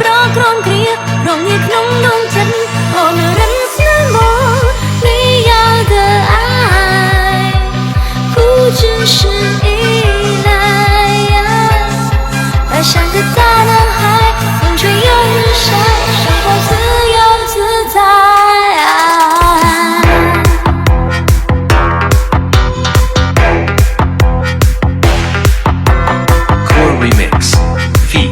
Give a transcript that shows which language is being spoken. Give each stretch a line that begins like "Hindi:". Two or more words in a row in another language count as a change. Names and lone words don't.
Khmer: ក្រនគ្រារងាក្នុងដងចិត្តអូនរិនស្នេហ៍មក
Chinese: 你要的爱不只是依赖爱像个大男孩风吹又日晒生活自由自在
English: Remix feat.